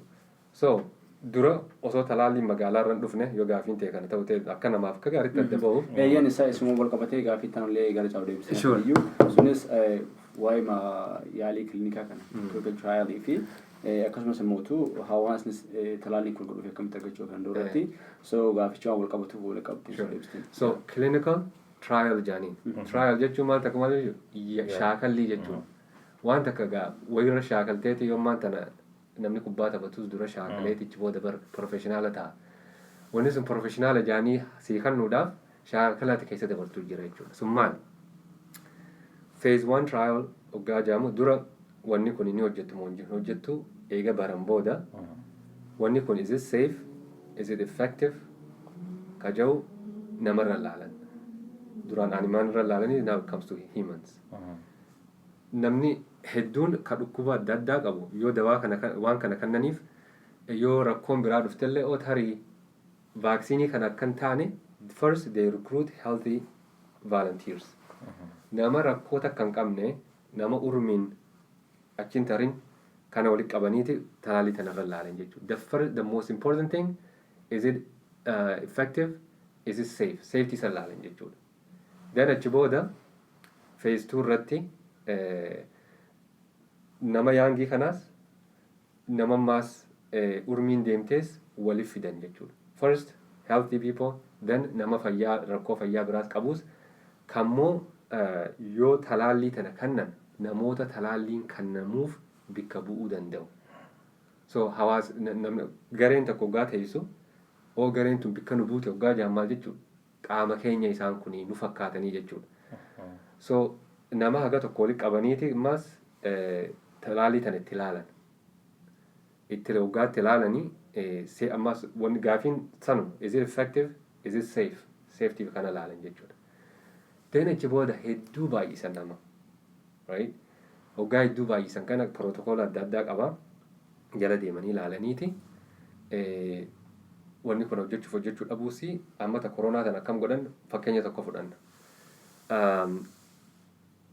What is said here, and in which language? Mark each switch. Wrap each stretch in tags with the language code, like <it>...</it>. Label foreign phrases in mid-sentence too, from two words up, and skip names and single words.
<om>So dura osoo talaalliin magaalaa irra hin dhufne yoo gaafiin ta'e kana ta'u ta'e akka namaaf akka gaariitti adda bahu. Eeyyaan isaa isuma wal qabatee gaafii tanallee gara caa'u deebisee iyyuu sunis waa'ee yaalii kiliinikaa kana</om> <en>clinical trialii</en> <om>fi akkasumas immoo hawaasnis talaalliin kun godhuuf akkamitti argachuu kan dooratti so gaaficha wal qabatuuf wal qabate. So</om> <en>clinical trial</en> <om>jedhaniin. Trial jechuun maal takka maal jechuudha? Shaakallii jechuudha. Waan takka gaa wayirra shaakalteeti yoommaan tana namni kubbaa taphatus dura shaakaleetichi booda professionaala ta'a. Wanni sun professionaala jedhanii sii kennuudhaaf shaakalaati keessa dabartuu jira jechuudha. Sun maal?</om> <en>Phase 1 trial</en> <om>hoggaa jedhamu dura wanni kun ni hojjettu moo hin hojjettu eega baran booda wanni kun</om> <en>is it safe? Is it effective?</en> <om>Kaja'u namarra laalan. Duraan animaan irra laalanii</om> <en>now it comes to humans.</en> <om>Namni hedduun ka dhukkuba adda addaa qabu yoo dawaa waan kana kennaniif yoo rakkoon biraa dhuftellee tarii vaaksiinii kana akkan taane</om> <en>first they recruit healthy volunteers.</en> <om>Nama rakkoota kan qabne nama urmiin achiin tarin kana walitti qabaniiti talaallii tanarra laalan jechuudha.</om> <en>The most important thing is it effective? Is it safe? Safety</en> <om>isa laalan jechuudha. Then achi booda phase 2 irratti nama yaangii kanaas nama ammaas urmiin deemtees waliif fidan jechuudha.</om> <en>First healthy people then</en> <om>nama fayyaa rakkoo fayyaa biraas qabus kammoo yoo talaallii tana kannan namoota talaalliin kannamuuf bikka bu'uu danda'u. So hawaas gareen tokko hoggaa teessu gareen tun bikka nu buute hoggaa jaammaal jechuudha. Qaama keenya isaan kunii nu fakkaatanii jechuudha. So nama haga tokko walitti qabaniiti ammas talaallii tana itti ilaalan. Itti hoggaatti ilaalanii ammas gaafiin sanu</om> <en>is it effective? Is it safe?</en> <om>Safety kana ilaalan jechuudha. Then achi booda hedduu baay'isan nama. Right? Hoggaa hedduu baay'isan kana protokoola adda addaa qaba. Jala deemanii ilaalaniiti. Wanni kun hojjechuu dhabuusi ammata koronaa tana akkam godhan fakkeenya tokko fudhanna.</om>